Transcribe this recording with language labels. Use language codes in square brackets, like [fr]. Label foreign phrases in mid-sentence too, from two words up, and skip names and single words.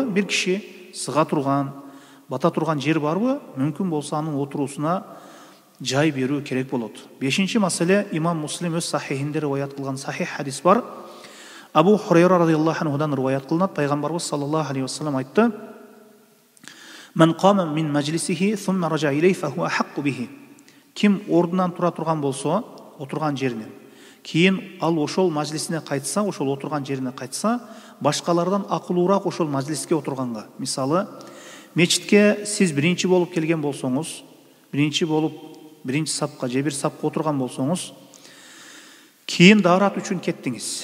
[ky] Бир киши сыга турган, бата турган жер барбы? Мүмкүн болсо анын отуруусуна жай берүү керек болот. 5-чи маселе, имам Муслим өз сахихинде риваят кылган сахих хадис бар. Абу Хурайра [ar] رضي الله عنه [ky] риваят кылынат. [ar] Пайгамбарыбыз صلى الله عليه وسلم айтты: "من قام من مجلسه ثم رجع إليه فهو أحق به." [ky] Ким ордунан тура турган болсо, отурган жеринен, кийин ал ошол мажлисине кайтса, ошол отурган жерине кайтса, башкалардан акылуураак ошол мажлиске отурганга. Мисалы, мечитке сиз биринчи болуп келген болсоңуз, биринчи сапка же бир сапка отурган болсоңуз, кийин даарат үчүн кеттиңиз.